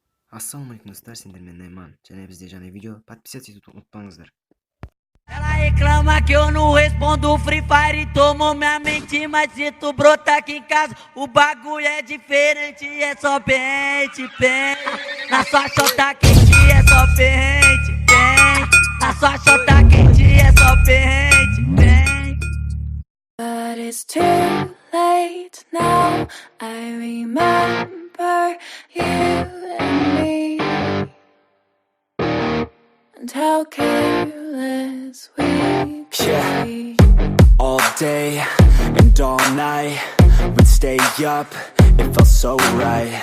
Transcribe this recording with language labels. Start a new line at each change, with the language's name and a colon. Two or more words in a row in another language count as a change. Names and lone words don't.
Kazakh: Ассалаумалейкум достар, сендермен Найман. Және бізде жаңа видео, подписаться етуді ұмытпаңыздар.
Portuguese: Ela reclama que eu não respondo Free Fire, tomou minha mente, mas se tu brotar aqui em casa, o bagulho é diferente, é só pente, pente. Na sua chota quente é só pente, pente. Na sua chota quente é só pente, pente.
English: But it's too late now, I remember you and me, and how careless we could be. All day and all night, we'd stay up, it felt so right.